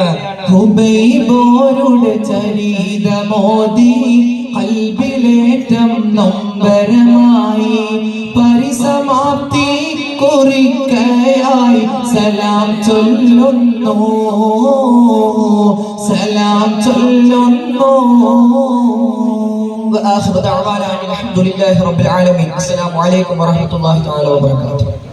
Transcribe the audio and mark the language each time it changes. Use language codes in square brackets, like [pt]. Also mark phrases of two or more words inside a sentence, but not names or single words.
[ml] ഹുബൈബോരുടെ ചരിതമോദി കൽബിലേറ്റം നൊമ്പരമായി പരിസമാപ്തി കുറിക്കയായി സലാം ചൊല്ലുന്നു, സലാം ചൊല്ലുന്നു. [ar] وآخر دعوانا الحمد لله رب العالمين. السلام عليكم ورحمة الله تعالى وبركاته.